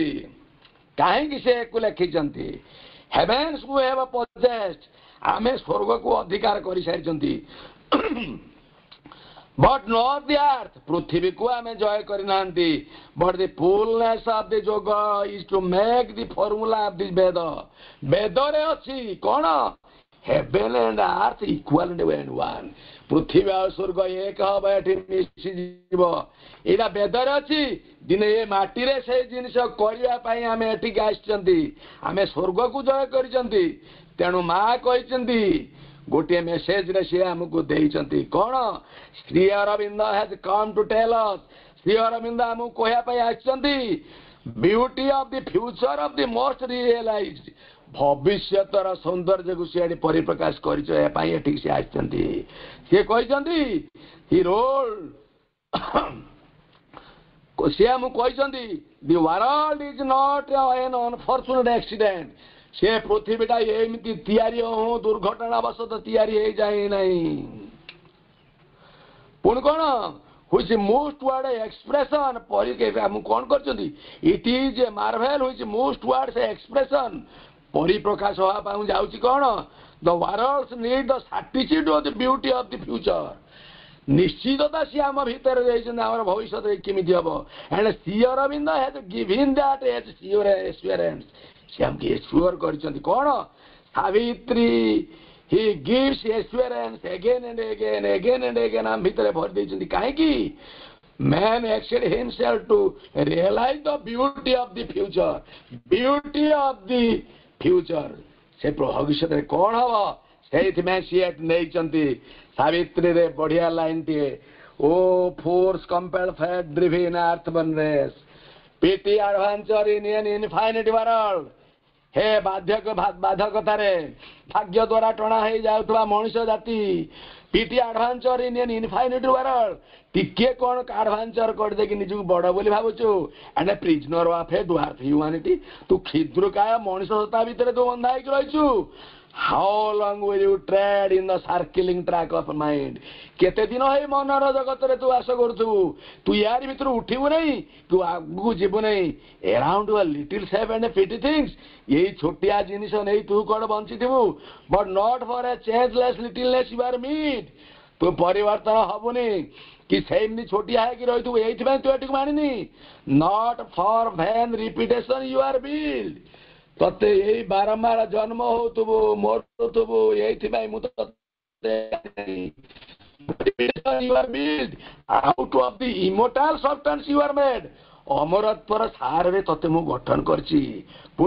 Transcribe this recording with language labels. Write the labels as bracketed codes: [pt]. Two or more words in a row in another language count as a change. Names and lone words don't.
[or] କାହିଁକି ସେ ଏକୁ ଲେଖିଛନ୍ତି, [en] heavens କୁ have possessed, [or] ଆମେ ସ୍ୱର୍ଗକୁ ଅଧିକାର କରିସାରିଛନ୍ତି, [en] but not the earth, [or] ପୃଥିବୀକୁ ଆମେ ଜୟ କରିନାହାନ୍ତି, [en] but the fullness of the yoga is to make the formula of the Veda. [or] ବେଦରେ ଅଛି କଣ, [en] heaven and earth equal and one, [or] ପୃଥିବୀ ଆଉ ସ୍ୱର୍ଗ ଏକ ହବ, ଏଠି ମିଶିଯିବ, ଏଇଟା ବେଦରେ ଅଛି। ଦିନେ ଏ ମାଟିରେ ସେଇ ଜିନିଷ କରିବା ପାଇଁ ଆମେ ଏଠିକି ଆସିଛନ୍ତି, ଆମେ ସ୍ୱର୍ଗକୁ ଜୟ କରିଛନ୍ତି। ତେଣୁ ମା କହିଛନ୍ତି ଗୋଟିଏ ମେସେଜରେ ସିଏ ଆମକୁ ଦେଇଛନ୍ତି କଣ, ଶ୍ରୀ ଅରବିନ୍ଦ [en] has come to tell us, [or] ଶ୍ରୀ ଅରବିନ୍ଦ ଆମକୁ କହିବା ପାଇଁ ଆସିଛନ୍ତି [en] beauty of the future of the most realized, [or] ଭବିଷ୍ୟତର ସୌନ୍ଦର୍ଯ୍ୟକୁ ସେ ଏଠି ପରିପ୍ରକାଶ କରିଛ, ଏ ପାଇଁ ଏଠିକି ସେ ଆସିଛନ୍ତି। ସିଏ କହିଛନ୍ତି [en] he role, [or] ସିଏ ଆମକୁ କହିଛନ୍ତି [en] the world is not an unfortunate accident, [or] ସେ ପୃଥିବୀଟା ଏମିତି ତିଆରି ଦୁର୍ଘଟଣାବଶତଃ ତିଆରି ହେଇଯାଏ ନାହିଁ। ପୁଣି କଣ, [en] which moves toward expression, [or] ଆମକୁ କଣ କରିଛନ୍ତି, [en] it is a marvel which moves towards expression, [or] ପରିପ୍ରକାଶ ହେବା ପାଇଁ ଯାଉଛି କଣ, [en] the world need the certitude of the beauty of the future, [or] ନିଶ୍ଚିତତା ସିଏ ଆମ ଭିତରେ ଦେଇଛନ୍ତି ଆମର ଭବିଷ୍ୟତ କେମିତି ହବ। [en] and ଶ୍ରୀ ଅରବିନ୍ଦ has given that assurance, [or] ସେ ଆମକୁ ଏସ୍ୟୁର କରିଛନ୍ତି କଣ, ସାବିତ୍ରୀ [en] he gives assurance again and again, [or] again and again ଆମ ଭିତରେ ଭରି ଦେଇଛନ୍ତି। କାହିଁକି, [en] man acted himself to realize the beauty of the future, beauty of the future, [or] ସେ ଭବିଷ୍ୟତରେ କଣ ହବ ସେଇଥିପାଇଁ ସିଏ ନେଇଛନ୍ତି। ସାବିତ୍ରୀରେ ବଢିଆ ଲାଇନଟିଏ, [en] O force compelled fate driven earthborn race, petty adventurer in an infinite world, [or] ହେ ବାଧ୍ୟକତାରେ ଭାଗ୍ୟ ଦ୍ୱାରା ଟଣା ହେଇଯାଉଥିବା ମଣିଷ ଜାତି, [en] petty adventurer in an infinite world, [or] ଟିକେ କଣ ଆଡଭାଞ୍ଚର କରିଦେଇକି ନିଜକୁ ବଡ ବୋଲି ଭାବୁଛୁ, [en] and a prisoner of a dwarf humanity, [or] ତୁ କ୍ଷୁଦ୍ରକାୟ ମଣିଷ ସତ୍ତା ଭିତରେ ତୁ ବନ୍ଧା ହେଇକି ରହିଛୁ। [en] How long will you tread in the circling track of mind, [or] କେତେ ଦିନ ହେଇ ମନର ଜଗତରେ ତୁ ବାସ କରୁଥିବୁ, ତୁ ୟାରି ଭିତରୁ ଉଠିବୁ ନାହିଁ, ତୁ ଆଗକୁ ଯିବୁ ନାହିଁ। [en] around a little safe and petty things, [or] ଏଇ ଛୋଟିଆ ଜିନିଷ ନେଇ ତୁ କଣ ବଞ୍ଚିଥିବୁ, [en] but not for a changeless littleness you are made, [or] ତୁ ପରିବର୍ତ୍ତନ ହବୁନି କି ସେମିତି ଛୋଟିଆ ହେଇକି ରହିଥିବୁ, ଏଇଥିପାଇଁ ତୁ ଏଠିକୁ ମାନିନି, [en] not for vain repetition you are built, [or] ତତେ ଏଇ ବାରମ୍ବାର ଜନ୍ମ ହଉଥିବୁ ମରୁଥିବୁ, ଏଇଥିପାଇଁ ମୁଁ ତତେ [en] you are built, out of the immortal substance you are made, [or] ଅମରତ୍ୱର ସାରରେ ତତେ ମୁଁ ଗଠନ କରିଛି।